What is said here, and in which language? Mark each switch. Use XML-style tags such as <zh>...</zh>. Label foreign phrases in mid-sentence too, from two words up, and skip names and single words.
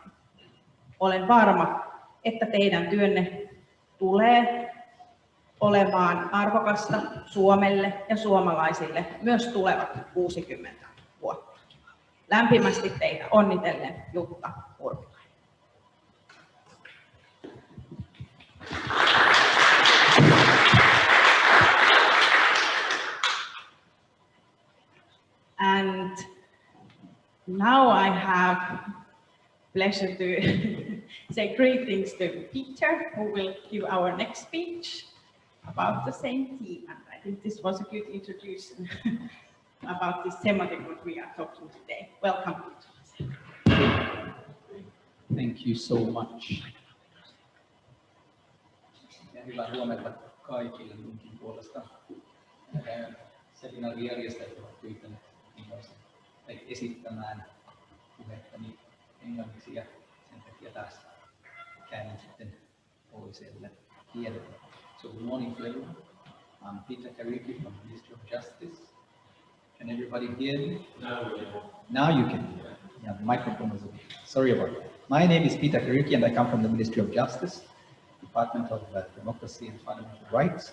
<fi>Olen varma, että teidän työnne tulee olemaan arvokasta Suomelle ja suomalaisille myös tulevat 60 vuotta. Lämpimästi teitä onnitellen, Jutta Urpilainen.</fi> <en>And now I have pleasure to say greetings to Peter, who will give our next speech about the same theme. And I think this was a good introduction about this thematic what we are talking today. Welcome, Peter. Thank you so much.</en> <fi>Ja hyvää huomenta kaikille minunkin puolesta. Seminaarin järjestäjät ovat pyytäneet esittämään puhettani englanniksi ja sen takia taas käännän sitten toiselle kielelle.</fi> <en>So good morning to everyone. I'm Peter Kariuki from the Ministry of Justice. Can everybody hear me? Now you can hear. Yeah, the microphone is okay. Sorry about that. My name is Peter Kariuki and I come from the Ministry of Justice, Department of Democracy and Fundamental Rights.</en>